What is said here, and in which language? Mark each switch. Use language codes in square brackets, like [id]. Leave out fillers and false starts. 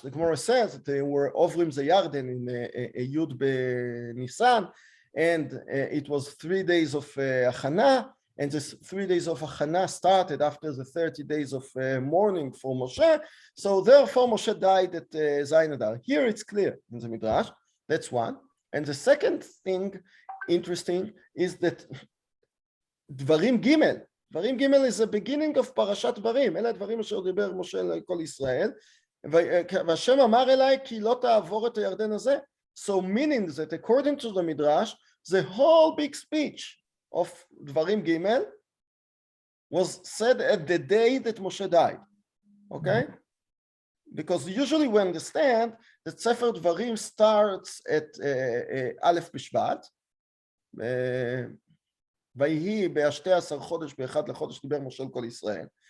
[en] The Gemara says that they were Ovrim the Yarden in Yud Nisan, and it was 3 days of Achana, and this 3 days of Achana started after the 30 days of mourning for Moshe. So therefore Moshe died at Zayin Adar. Here it's clear in the Midrash. That's one. And the second thing interesting is that [he] דברים ג', דברים ג' is the beginning of פרשת דברים, אלה הדברים אשר דיבר משה לכל ישראל, והשם אמר אליי כי לא תעבור את הירדן הזה. [en] So meaning that according to the Midrash, the whole big speech of דברים ג' was said at the day that Moshe died. Okay? Because usually we understand that Sefer Dvarim starts at Aleph Bishvat, [he] ויהי ב-12 חודש באחד לחודש דיבר משה לכל ישראל.